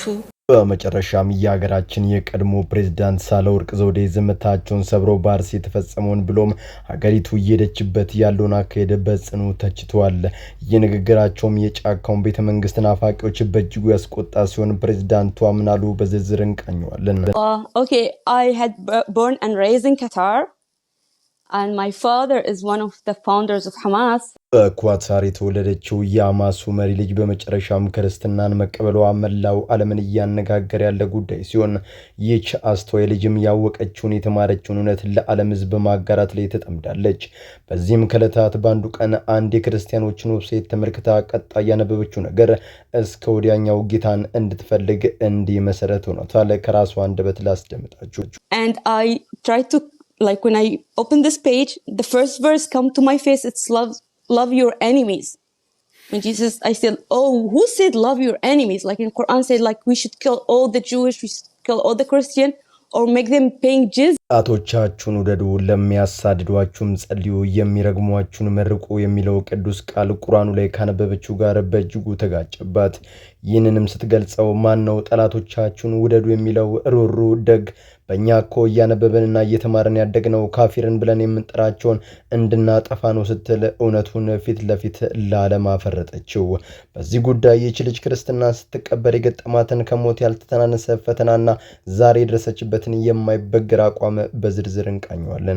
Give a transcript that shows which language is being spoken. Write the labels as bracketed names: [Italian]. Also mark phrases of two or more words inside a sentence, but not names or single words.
[Amharic] በመጨረሻም የሀገራችን የቀድሞ ፕሬዝዳንት ሳህለወርቅ ዘውዴ ዝምታቸውን ሰብሮ በአርሲ የተፈጸመውን ብሎም ሀገሪቱ እየሄደችበት ያለውን አካሄድ በጽኑ ተችተዋል። የንግግራቸውም የጫካውን ቤተ መንግስት ናፋቂዎች በእጅጉ ያስቆጣ ሲሆን ፕሬዝዳንቱ ምን አሉ በዝርዝር እንቃኘዋለን። [English] Okay, I had born and raised in Qatar. And my father is one of the founders of Hamas. [Amharic] በኳታር የተወለደችው የሐማሱ መሪ ልጅ በመጨረሻም ክርስትናን መቀበሏ መላው ዓለምን እያነጋገረ ያለ ጉዳይ ሲሆን ይህች አስተዋይ ልጅም ያወቀችውን የተማረችውን እውነት ለዓለም ሕዝብ በማጋራት ላይ ተጠምዳለች። በዚህም ከዕለታት በአንዱ ቀን አንድ የክርስቲያኖችን ዌብሳይት ተመልክታ ቀጣይ ያነበበችው ነገር እስከ ወዲያኛው ጌታን እንድትፈልግ እንዲህ መሰረት ሆኗታል። ከራሷ አንደበት ላስደምጣችሁ። [English] And I tried to, like, when I open this page, the first verse come to my face, it's love your enemies. When Jesus, I said, oh, who said love your enemies? Like in Quran said, like we should kill all the Jewish, we should kill all the Christian, or make them paying jizya. [Amharic] አቶቻችሁን ውደዱ ለሚያሳድዷችሁም ጸልዩ የሚረግሟችሁን መርቁ የሚለው ቅዱስ ቃል ቁርአኑ ላይ ካነበበችው ጋር በእጅጉ ተጋጨባት። ይህንንም ስትገልጸው ማን ነው ጠላቶቻችሁን ውደዱ የሚለው ሩሩ ደግ በእኛ እኮ እያነበብንና እየተማርን ያደግነው ካፊርን ብለን የምንጠራቸውን እንድናጠፋ ነው ስትል እውነቱን ፊት ለፊት ለዓለም አፈረጠችው። በዚህ ጉዳይ ይህች ልጅ ክርስትና ስትቀበል የገጠማትን ከሞት ያልተተናነሰ ፈተናና ዛሬ የደረሰችበትን የማይበገር አቋም በዝርዝር እንቃኘዋለን።